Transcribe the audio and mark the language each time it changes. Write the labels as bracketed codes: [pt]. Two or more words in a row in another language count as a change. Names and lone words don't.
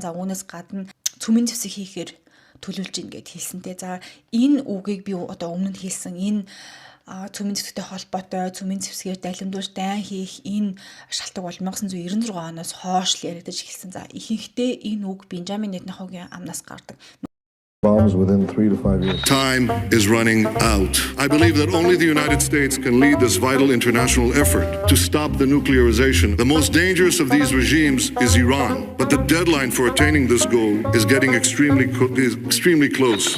[mn] За үүнээс гадна цөмийн зэвсэг хийхээр төлөвлөж ийн гэд хэлсэнтэй. За энэ үгийг би одоо өмнө нь хэлсэн энэ цөмийн зэвсэгтэй холбоотой цөмийн зэвсгээр далимдуулж дайн хийх энэ шалтгаан бол 1996 оноос хойш л яригдаж эхэлсэн. За ихэнхдээ энэ үг Бенжамин Нетаньяхугийн амнаас гардаг. [en] Bombs within 3 to 5 years. Time is running out. I believe that only the United States can lead this vital international effort to stop the nuclearization. The most dangerous of these regimes is Iran, but the deadline for attaining this goal is getting extremely close.